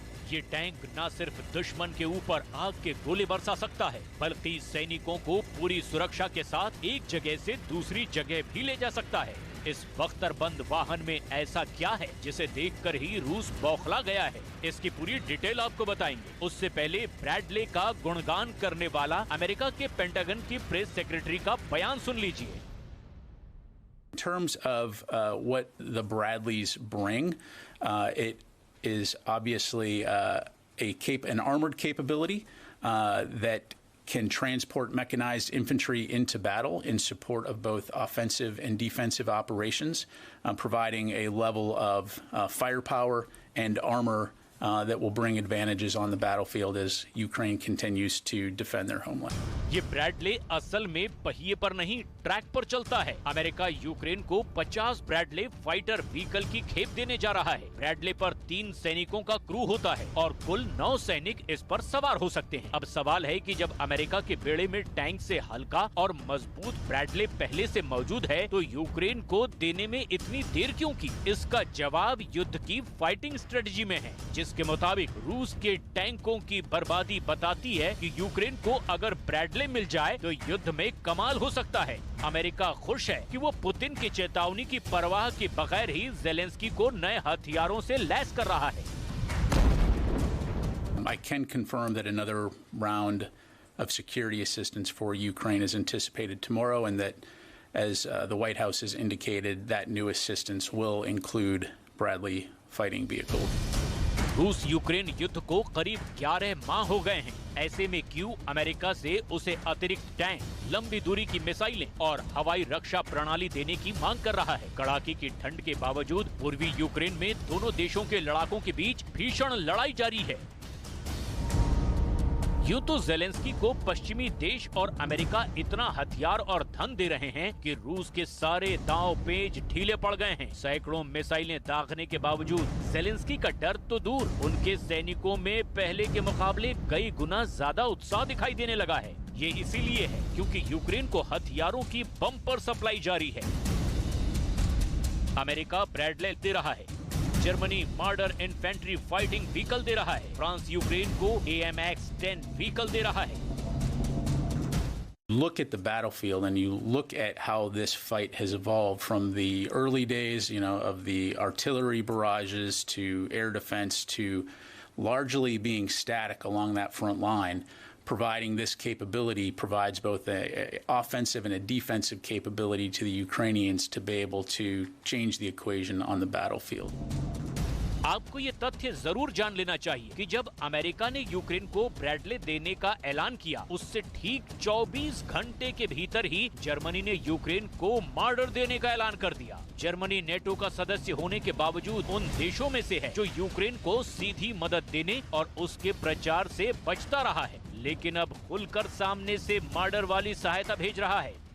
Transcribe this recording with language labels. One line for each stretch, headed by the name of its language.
Hindi: ये टैंक न सिर्फ दुश्मन के ऊपर आग के गोले बरसा सकता है, बल्कि सैनिकों को पूरी सुरक्षा के साथ एक जगह से दूसरी जगह भी ले जा सकता है। इस बख्तरबंद वाहन में ऐसा क्या है जिसे देखकर ही रूस बौखला गया है? इसकी पूरी डिटेल आपको बताएंगे। उससे पहले ब्रैडले का गुणगान करने वाला अमेरिका के पेंटागन की प्रेस सेक्रेटरी का बयान सुन लीजिए।
English: In terms of what the Bradleys bring, it is obviously an armored capability that can transport mechanized infantry into battle in support of both offensive and defensive operations, providing a level of firepower and armor that will bring advantages on the battlefield as Ukraine continues to defend their homeland.
Hindi: ये Bradley असल में पहिए पर नहीं, track पर चलता है। America Ukraine को 50 ब्रैडले फाइटर व्हीकल की खेप देने जा रहा है। ब्रैडले पर 3 सैनिकों का क्रू होता है और कुल 9 सैनिक इस पर सवार हो सकते हैं। अब सवाल है कि जब अमेरिका के बेड़े में टैंक से हल्का और मजबूत ब्रैडले पहले से मौजूद है, तो यूक्रेन को देने में इतनी देर क्यों की? इसका जवाब युद्ध की फाइटिंग स्ट्रेटजी में है, जिसके मुताबिक रूस के टैंकों की बर्बादी बताती है कि यूक्रेन को अगर ब्रैडले मिल जाए तो युद्ध में कमाल हो सकता है। अमेरिका खुश है कि वो पुतिन की चेतावनी की परवाह के बगैर ही ज़ेलेंस्की को नए हथियारों से लैस कर रहा है।
English: I can confirm that another round of security assistance for Ukraine is anticipated tomorrow, and that, as the White House has indicated, that new assistance will include Bradley fighting vehicles.
Hindi: रूस Ukraine युद्ध को करीब 11 माह हो गए हैं। ऐसे में क्यों अमेरिका से उसे अतिरिक्त टैंक, लंबी दूरी की मिसाइलें और हवाई रक्षा प्रणाली देने की मांग कर रहा है? कड़ाके की ठंड के बावजूद पूर्वी यूक्रेन में दोनों देशों के लड़ाकों के बीच भीषण लड़ाई जारी है। यूं तो ज़ेलेंस्की को पश्चिमी देश और अमेरिका इतना हथियार और धन दे रहे हैं कि रूस के सारे दांव पेच ढीले पड़ गए हैं। सैकड़ों मिसाइलें दागने के बावजूद ज़ेलेंस्की का डर तो दूर, उनके सैनिकों में पहले के मुकाबले कई गुना ज्यादा उत्साह दिखाई देने लगा है। ये इसीलिए है क्योंकि यूक्रेन को हथियारों की बम्पर सप्लाई जारी है। अमेरिका ब्रैडले दे रहा है, Germany murder infantry fighting vehicle दे रहा है, फ्रांस यूक्रेन को AMX-10 व्हीकल दे रहा है।
English: Look at the battlefield and you look at how this fight has evolved from the early days, of the artillery barrages to air defense to largely being static along that front line. Providing this capability provides both an offensive and a defensive capability to the Ukrainians to be able to change the equation on the battlefield.
Hindi: आपको ये तथ्य जरूर जान लेना चाहिए कि जब America ने यूक्रेन को ब्रैडले देने का ऐलान किया, उससे ठीक 24 घंटे के भीतर ही जर्मनी ने यूक्रेन को मार्डर देने का ऐलान कर दिया। जर्मनी नेटो का सदस्य होने के बावजूद उन देशों में से है जो यूक्रेन को सीधी मदद देने और उसके प्रचार से बचता रहा है, लेकिन अब खुलकर सामने से मार्डर वाली सहायता भेज रहा है।